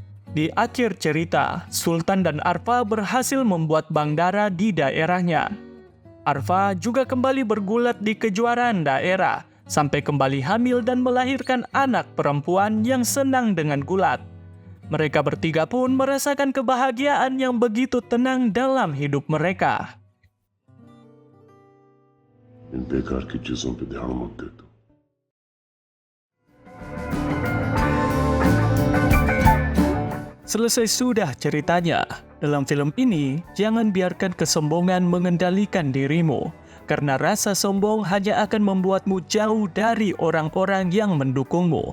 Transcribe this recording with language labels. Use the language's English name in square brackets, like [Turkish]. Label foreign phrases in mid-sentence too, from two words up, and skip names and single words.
[Indonesian] Di akhir cerita, Sultan dan Arfa berhasil membuat bank darah di daerahnya. Arfa juga kembali bergulat di kejuaraan daerah, sampai kembali hamil dan melahirkan anak perempuan yang senang dengan gulat. Mereka bertiga pun merasakan kebahagiaan yang begitu tenang dalam hidup mereka. [Hindi] इन बेकार की चीजों पे ध्यान मत दे तू। [Indonesian] Selesai sudah ceritanya. Dalam film ini, jangan biarkan kesombongan mengendalikan dirimu, karena rasa sombong hanya akan membuatmu jauh dari orang-orang yang mendukungmu.